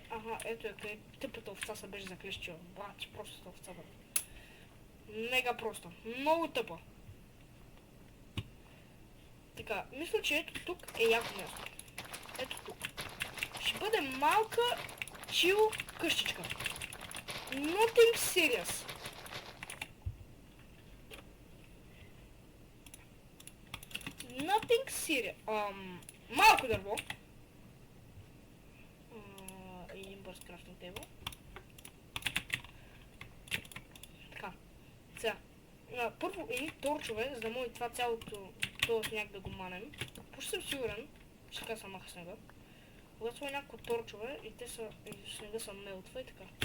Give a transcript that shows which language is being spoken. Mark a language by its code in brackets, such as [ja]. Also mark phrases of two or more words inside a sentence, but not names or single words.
[bg] Ето е къде тъпата овца се беше заклещила. Бати, просто овца, бе. Мега просто. Много тъпа. Така, мисля, че ето тук е яко място. Ето тук. Ще бъде малка чил къщичка. [en] Nothing serious. Nothing serious. [bg] Малко дърво. Един бърз [en] crafting table. [bg] Първо едни торчове, за да може това цялото този сняг да го манем. Почти съм сигурен, че така се маха снега. Когато сме някакво торчове и те са, и снега са мелтва и така.